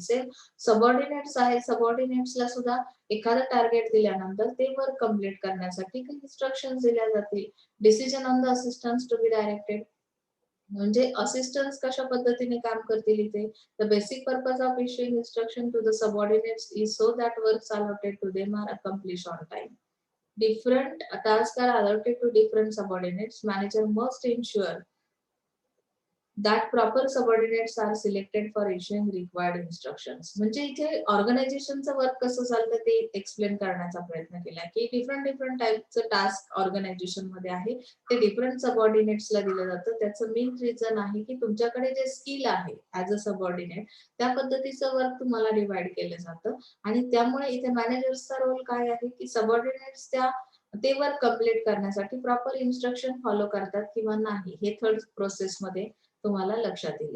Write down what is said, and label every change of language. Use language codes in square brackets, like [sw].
[mr] Same subordinates आहे, सबऑर्डिनेट्सला सुद्धा एखादं टार्गेट दिल्यानंतर ते वर्क कम्प्लीट करण्यासाठी काही इन्स्ट्रक्शन दिल्या जातील. [en] decision on the assistance to be directed [mr] म्हणजे असिस्टन्स कशा पद्धतीने काम करतील इथे. [en] The basic purpose of issuing instruction to the subordinates is so that works allotted to them are accomplished on time. Different tasks are allotted to different subordinates. Manager must ensure that proper subordinates are selected for issuing required instructions. [mr] म्हणजे इथे ऑर्गनायझेशनचं work कसं चालतं ते explain करण्याचा प्रयत्न केला की different टाईपचं टास्क ऑर्गनायझेशन मध्ये आहे, ते डिफरंट सबऑर्डिनेट्सला दिलं जातं. त्याचं मेन रिझन आहे की तुमच्याकडे जे स्किल आहे ऍज अ सबऑर्डिनेट, त्या पद्धतीचं वर्क तुम्हाला डिवाइड केलं जातं आणि त्यामुळे इथे मॅनेजर्सचा रोल काय आहे की सबऑर्डिनेट्स ते वर्क कम्प्लीट करण्यासाठी प्रॉपर इन्स्ट्रक्शन फॉलो करतात किंवा नाही, हे थर्ड प्रोसेस मध्ये तुम्हाला लक्षात येईल.